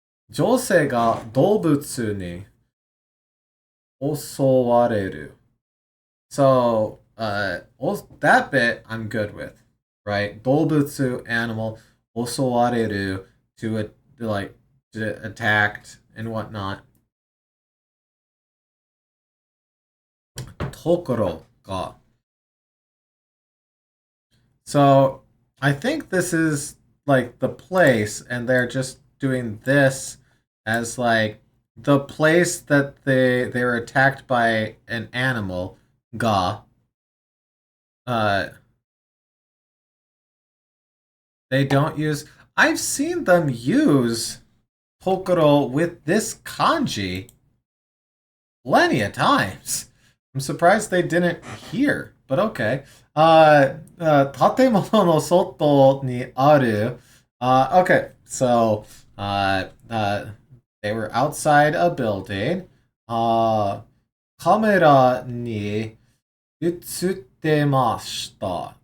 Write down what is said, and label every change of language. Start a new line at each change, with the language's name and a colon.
Japanese: 女性が動物に襲われる.
English: So, that bit I'm good with, right? 動物, animal, 襲われる, to like to attacked and whatnot.
Japanese: ところが.
English: So, I think this is like the place, and they're just doing this as like the place that they were attacked by an animal, ga. They don't use. I've seen them use Tokoro with this kanji plenty of times. I'm surprised they didn't here, but okay.
Japanese: 建物の外にある.
English: Okay, so they were outside a building.
Japanese: カメラに映ってました。